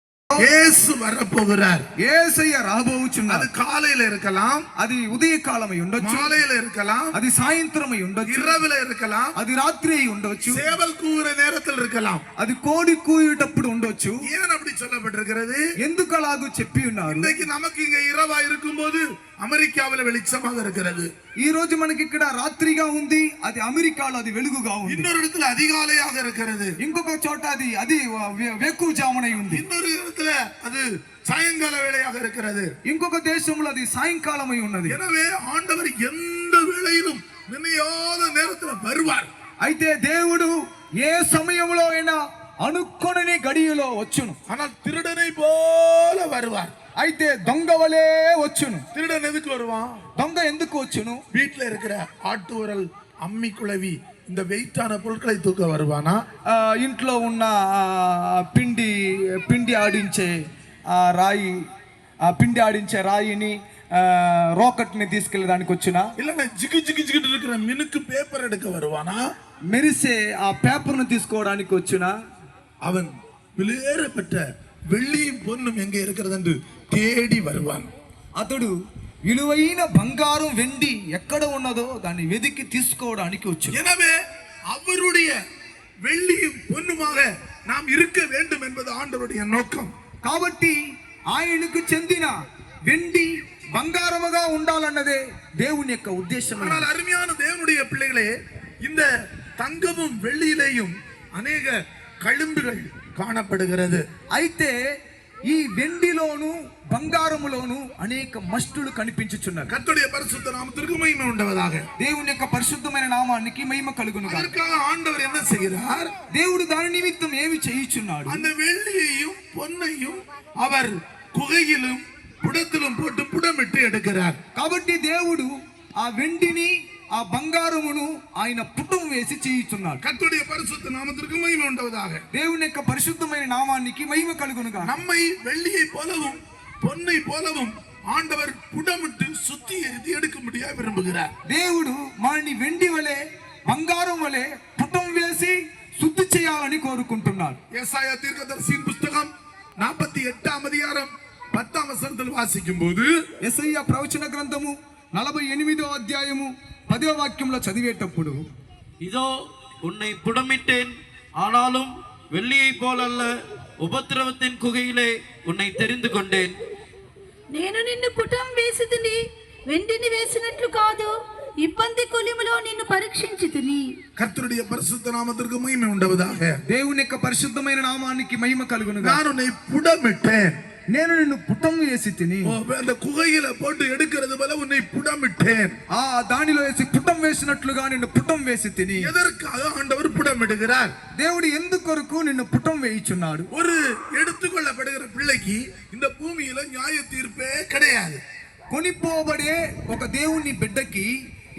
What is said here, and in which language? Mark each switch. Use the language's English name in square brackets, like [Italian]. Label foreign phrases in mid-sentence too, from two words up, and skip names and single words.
[Tamil] యేసు வரப்போகிறார். [Telugu] యేసయ్య రాబోచున్నాడు. [Tamil] అది కాலையில இருக்கலாம், [Telugu] అది ఉదయ కాలమై ఉండొచ్చు, [Tamil] மாலையில இருக்கலாம், [Telugu] అది సాయంత్రమై ఉండొచ్చు, [Tamil] இரவுல இருக்கலாம், [Telugu] అది రాత్రి అయి ఉండొచ్చు, [Tamil] சேவல் கூவுற நேரத்தில் இருக்கலாம். [Telugu] అది కోడి కూయేటప్పుడు ఉండొచ్చు. [Tamil] ஏன் அப்படி சொல்லப்பட்டிருக்கிறது? [Telugu] ఎందుకు అలాగూ చెప్పి ఉన్నారు? [Tamil] இன்னைக்கு நமக்கு இங்க இரவா இருக்கும்போது அமெரிக்காவில் வெளிச்சமாக இருக்கிறது. [Telugu] ఈ రోజు మనకి ఇక్కడ రాత్రిగా ఉంది, అది అమెరికాలో అది వెలుగుగా ఉంది. [Tamil] இன்னொரு இடத்துல அதிகாலையாக இருக்கிறது, [Telugu] ఇంకొక చోట అది వేకువజామునై ఉంది. [Tamil] இன்னொரு இடத்துல அது சாயங்கால வேளையாக இருக்கிறது, [Telugu] ఇంకొక దేశంలో అది సాయంకాలమై ఉన్నది. [Tamil] எனவே ஆண்டவர் எந்த வேளையிலும் நினையாத நேரத்தில் வருவார். [Telugu] అయితే దేవుడు ఏ సమయంలో అయినా అనుకొనని గడియలో వచ్చును. [Tamil] ஆனால் திருடனை போல வருவார். [Telugu] అయితే దొంగ వలే వచ్చును. [Tamil] திருடன் எதுக்கு வருவான்? [Telugu] దొంగ ఎందుకు వచ్చును? [Tamil] வீட்டுல இருக்கிற ஆட்டு உரல், அம்மி குழவி, இந்த வெயிட்டான பொருட்களை தூக்க வருவானா? [Telugu] ఇంట్లో ఉన్న పిండి ఆడించే రాయి, పిండి ఆడించే రాయిని రోకట్ని తీసుకెళ్ళడానికి వచ్చినా? [Tamil] இல்ல ஜிகு ஜிகு ஜிகிட்டு இருக்கிற மினுக்கு பேப்பர் எடுக்க வருவானா? [Telugu] మెరిసే ఆ పేపర్ను తీసుకోవడానికి వచ్చినా? [Tamil] அவன் விலையேறப்பட்ட வெள்ளியும் பொன்னும் எங்கே இருக்கிறது என்று தேடி வருவான். [Telugu] అతడు విలువైన బంగారం వెండి ఎక్కడ ఉన్నదో దాన్ని వెతికి తీసుకోవడానికి వచ్చాడు. [Tamil] எனவே அவருடைய வெள்ளியும் பொன்னுமாக நாம் இருக்க வேண்டும் என்பது ஆண்டவருடைய நோக்கம். [Telugu] కాబట్టి ఆయనకు చెందిన వెండి బంగారముగా ఉండాలన్నదే దేవుని యొక్క ఉద్దేశం. [Tamil] ஆனால் அருமையான தேவனுடைய பிள்ளைகளே, இந்த தங்கமும் வெள்ளியிலேயும் அநேக கழும்புகள் காணப்படுகிறது. [Telugu] అయితే ఈ వెండిలోను బంగారములోను అనేక మస్టులు కనిపించుచున్నారు. [Tamil] கர்த்தருடைய பரிசுத்த நாமத்திற்கு மகிமை உண்டாவதாக. [Telugu] దేవుని యొక్క పరిశుద్ధమైన నామానికి మహిమ కలుగును గాక. [Tamil] அதற்காக ஆண்டவர் என்ன செய்கிறார்? [Telugu] దేవుడు దాని నిమిత్తం ఏమి చేయుచున్నాడు? [Tamil] அந்த வெள்ளியையும் பொன்னையும் அவர் குகையிலும் புடத்திலும் போட்டு புடமிட்டு எடுக்கிறார். [Telugu] కాబట్టి దేవుడు ఆ వెండిని ఆ బంగారమును ఆయన పుటం వేసి చేయుచున్నాడు. [Tamil] கர்த்தருடைய பரிசுத்த நாமத்திற்கு மகிமை உண்டாவதாக. [Telugu] దేవుని యొక్క పరిశుద్ధమైన నామానికి మహిమ కలుగును గాక. [Tamil] நம்மை வெள்ளியை போலவும் பொன்னை போலவும் ஆண்டவர் புடமிட்டு சுத்திகரித்து எடுக்கும்படியாக விரும்புகிறார். [Telugu] దేవుడు మనని వెండి వలె బంగారం వలె పుటం వేసి శుద్ధి చేయాలని కోరుకుంటున్నాడు. [Tamil] ஏசாயா தீர்க்கதரிசியின் புத்தகம் 48ஆம் அதிகாரம் 10ஆம் வசனத்தில் வாசிக்கும்போது, [Telugu] யெசయ్య ప్రవచన గ్రంథము 48వ అధ్యాయము 10వ వాక్యంలో చదివేటప్పుడు, [Tamil] இதோ உன்னை புடமிட்டேன், ஆனாலும் வெள்ளியை போலல்ல, உபத்திரவத்தின் குகையிலே உன்னை தெரிந்து கொண்டேன். [Telugu] నేను నిన్ను పుటం వేసితిని, వెండిని వేసినట్లు కాదు, ఇబ్బంది కొలిములో నిన్ను పరీక్షించితిని. [Tamil] கர்த்தருடைய பரிசுத்த நாமத்திற்கு மகிமை உண்டாவதாக. [Telugu] దేవుని యొక్క పరిశుద్ధమైన నామానికి మహిమ కలుగును గాక. [Tamil] நான் உன்னை புடமிட்டேன், [Telugu] నేను నిన్ను పుటం వేసి తిని, [Tamil] அந்த குகையில போட்டு எடுக்கிறது போல உன்னை புடமிட்டேன். [Telugu] దానిలో వేసి పుటం వేసినట్లుగా నిన్ను పుటం వేసి తిని. [Tamil] எதற்காக ஆண்டவர் புடமிடுகிறார்? [Telugu] దేవుడు ఎందుకొరకు నిన్ను పుటం వేయిచున్నాడు? [Tamil] ஒரு எடுத்துக்கொள்ளப்படுகிற பிள்ளைக்கு இந்த பூமியில நியாய தீர்ப்பே கிடையாது. [Telugu] కొనిపోబడే ఒక దేవుని బిడ్డకి